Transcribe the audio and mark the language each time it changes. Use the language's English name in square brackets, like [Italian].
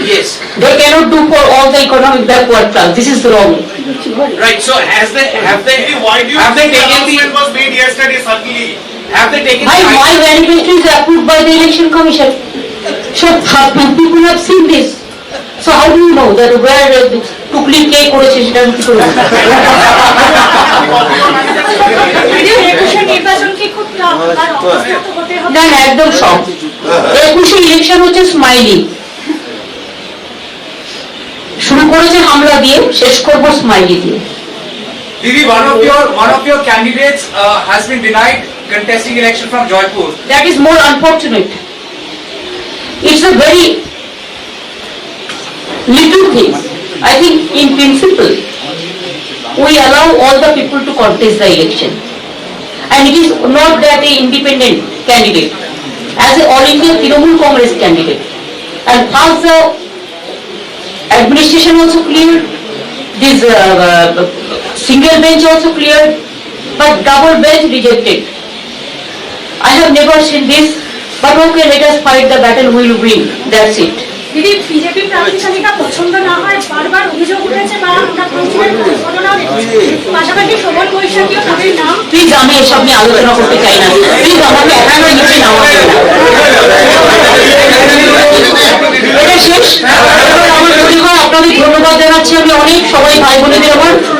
[English] Yes. They cannot do for all the economic backward class. This is wrong. Right. So have they taken the was made yesterday suddenly? Have they taken My manifesto is approved by the election commission. So people have seen this. So how do you know that where [Bangla] টুকলি কে করেছে সেটা আমি কি করে জানবো? দিদি 21 নির্বাচন কি খুব টাফ আর অবস্থা তো হতে হবে না না একদম সব 21 ইলেকশন হচ্ছে স্মাইলি, শুরু করেছে হামলা দিয়ে, শেষ করবো স্মাইলি দিয়ে। [English] Didi, one of your candidates has been denied contesting election from Jaipur. That is more unfortunate. It's a very little thing. I think in principle, we allow all the people to contest the election. And it is not that a independent candidate, as a all India Trinamool Congress candidate. And first the administration also cleared, this single bench also cleared, but double bench rejected. I have never seen this, but okay, let us fight the battle, we will win, that's it. [Bangla] দিদি BJP প্রার্থী তালিকা পছন্দ না হয় বারবার অভিযোগ উঠেছে বা আমরা কাউন্সিলের ঘটনাও দেখেছি, পাশাপাশি সবল বৈশাখীও তাদের নাম। প্লিজ আমি এসব নিয়ে আলোচনা করতে চাই না, প্লিজ আমাকে একান্ন নিচে নামা হবে না। এটা শেষ, এবার আমার মনে হয় আপনাদের ধন্যবাদ জানাচ্ছি আমি অনেক, সবাই ভাই বোনেদের আমার।